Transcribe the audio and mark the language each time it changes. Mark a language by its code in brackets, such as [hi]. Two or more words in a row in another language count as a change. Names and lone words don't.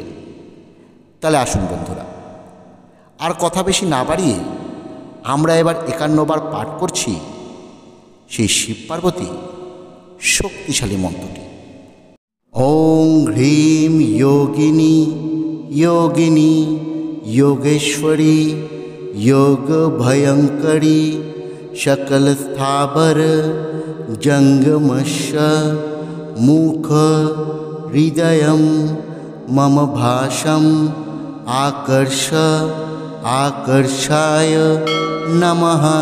[bn] তাহলে আসুন বন্ধুরা, আর কথা বেশি না বাড়িয়ে আমরা এবার 51 বার পাঠ করছি সেই শিব পার্বতী শক্তিশালী মন্ত্রটি। [sa] ওং হ্রিম যোগিনী যোগিনী योगेश्वरी योग भयंकरी सकल स्थावर जंगमस्य मुख हृदय मम भाषम आकर्ष आकर्षाय नमः।